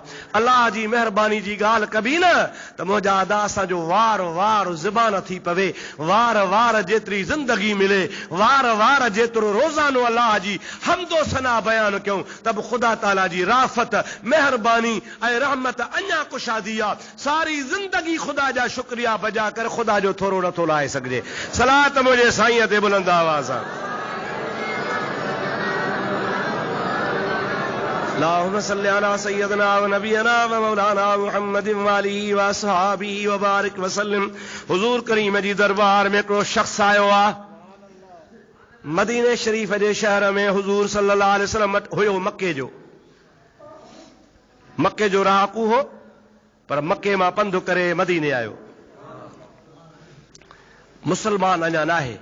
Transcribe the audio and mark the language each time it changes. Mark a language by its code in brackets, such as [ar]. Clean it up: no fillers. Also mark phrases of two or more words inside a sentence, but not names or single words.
[sd] अल्लाह जी महिरबानी जी ॻाल्हि कबी न त मुंहिंजा अदा असांजो वार वार ज़बान थी पवे, वार वार जेतिरी ज़िंदगी मिले, वार वार जेतिरो रोज़ानो अल्लाह जी हमदो सना बयान कयूं, तब ख़ुदा ताला जी राफ़त, महिरबानी ऐं रहमत अञा कुशादी आ। सारी ज़िंदगी ख़ुदा जा शुक्रिया बजा कर ख़ुदा जो थोरो नथो लाहे सघिजे। सलात मुंहिंजे साईं ते बुलंद आवाज़ सां। [ar] اللهم صل على سيدنا ونبينا ومولانا محمد وآله وأصحابه وبارك وسلم. [sd] हुजूर करीम जी दरबार में हिकिड़ो शख्स आयो आ, मदीने शरीफ जे शहर में हुजूर [ar] صلى الله عليه وسلم [sd] हुयो मक्के जो रहाकू हो, पर मक्के मां पंधु करे मदीने आयो। मुसलमान अञा नाहे।